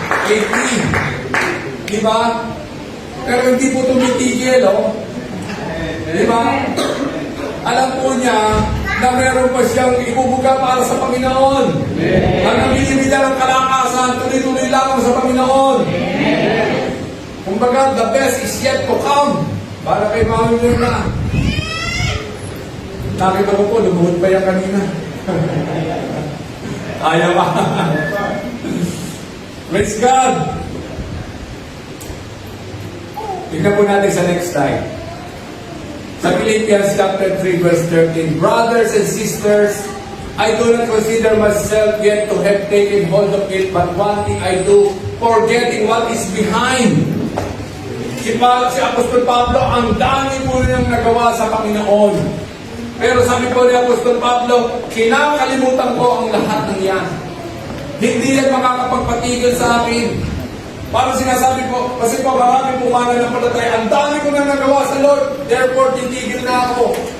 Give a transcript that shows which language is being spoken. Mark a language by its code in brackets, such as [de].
[tl] 18. Di ba? Pero hindi po tumitigil, oh. Di ba? Alam po niya na meron pa siyang ibubuga para sa Panginoon. Ang nabili niya ng kalakasan, tuloy-tuloy lang sa Panginoon. [en] Kumbaga, the best is yet to come. [tl] Para kay Mami Mirna. Nakita ko po, lumuhod pa yan kanina. Ayaw pa. [en] Praise God! [tl] Tingnan po natin sa next slide. [en] Sa Philippians chapter 3 verse 13, brothers and sisters, I do not consider myself yet to have taken hold of it, but one thing I do, forgetting what is behind. [tl] Si Apostol Pablo, ang dami po niyang nagawa sa Panginoon. Pero sabi po ni Apostol Pablo, kinakalimutan ko ang lahat ng yan. Hindi yan makakapagpatigil sa akin. Parang sinasabi ko, kasi po marami po mananampalataya, ang dami ko na nagawa sa Lord, therefore titigil na ako.